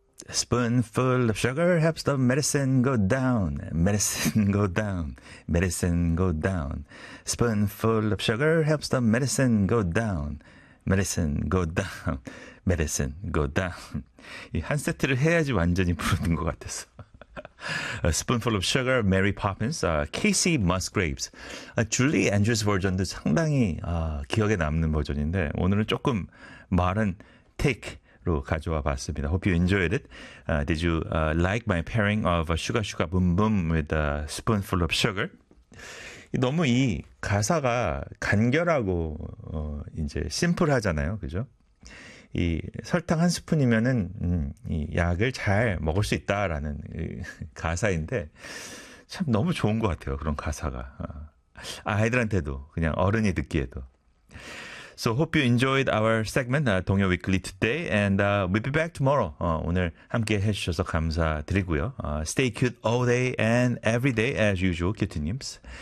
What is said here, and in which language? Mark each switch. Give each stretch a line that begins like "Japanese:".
English: Spoonful of sugar helps the medicine go down. Medicine go down. Medicine go down. Spoonful of sugar helps the medicine go down. Medicine go down. Medicine go down.
Korean: 이 한 세트를 해야지 완전히 부르는 것 같았어.
English: A spoonful of sugar, Mary Poppins, Casey Musgraves.
Korean: Julie Andrews 버전도 상당히 기억에 남는 버전인데 오늘은 조금 말은 take. 로 가져와 봤습니다.
English: Hope you enjoyed it. Did you like my pairing of sugar sugar boom boom with a spoonful of sugar?
Korean: 너무 이 가사가 간결하고 이제 심플하잖아요, 그죠? 이 설탕 한 스푼이면은 이 약을 잘 먹을 수 있다라는 가사인데 참 너무 좋은 것 같아요. 그런 가사가 아이들한테도 그냥 어른이 듣기에도.
English: So hope you enjoyed our segment, 동요 Weekly today, and we'll be back tomorrow.
Korean: 오늘 함께 해주셔서 감사드리고요.
English: Stay cute all day and every day as usual, Cutie님s.